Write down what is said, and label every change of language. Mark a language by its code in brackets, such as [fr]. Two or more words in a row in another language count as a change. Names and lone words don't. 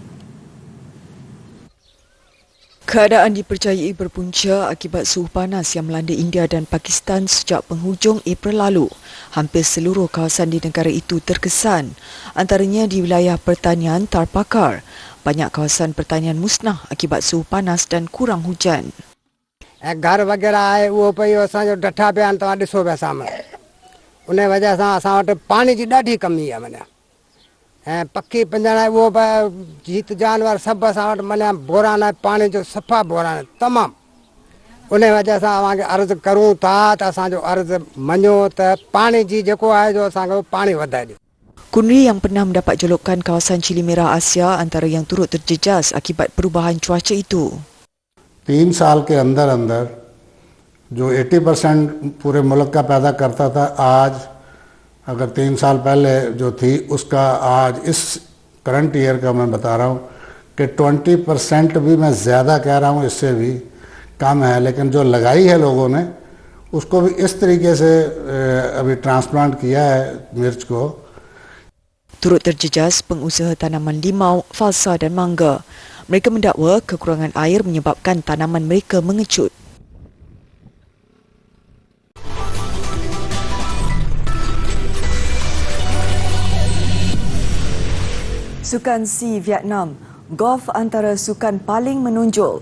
[ms] Keadaan dipercayai berpunca akibat suhu panas yang melanda India dan Pakistan sejak penghujung April lalu. Hampir seluruh kawasan di negara itu terkesan, antaranya di wilayah pertanian Tarpakar. Banyak kawasan pertanian musnah akibat suhu panas dan kurang hujan. [sd] घर वगैरह आहे उहो पई असांजो डठा पिया आहिनि तव्हां ॾिसो पिया साम्हूं उन वजह सां असां वटि पाणी जी ॾाढी कमी आहे माना ऐं पखी पिंजण उहो जीत जानवर सभु असां वटि माना बोरान आहे पाणी जो सफ़ा बोरान आहे तमामु उन वजह सां असांखे अर्ज़ु करूं था त असांजो अर्ज़ु मञो त पाणी जी जेको आहे जो असांखे पाणी वधाए ॾियो. [ms] Kunri yang pernah mendapat julukan kawasan Cili Merah Asia antara yang turut terjejas akibat perubahan cuaca itu. [ur] 3 سال کے اندر اندر جو 80% پورے ملک کا پیدا کرتا تھا، آج اگر 3 سال پہلے جو تھی اس کا آج اس [en] current year [ur] کا میں بتا رہا ہوں کہ 20% بھی میں زیادہ کہہ رہا ہوں، اس سے بھی کم ہے. لیکن جو لگائی ہے لوگوں نے اس کو بھی اس طریقے سے ابھی ٹرانسپلانٹ کیا ہے مرچ کو. [ms] Turut terjejas pengusaha tanaman limau, falsa dan mangga. Mereka mendakwa kekurangan air menyebabkan tanaman mereka mengecut. Sukan C Vietnam, golf antara sukan paling menonjol.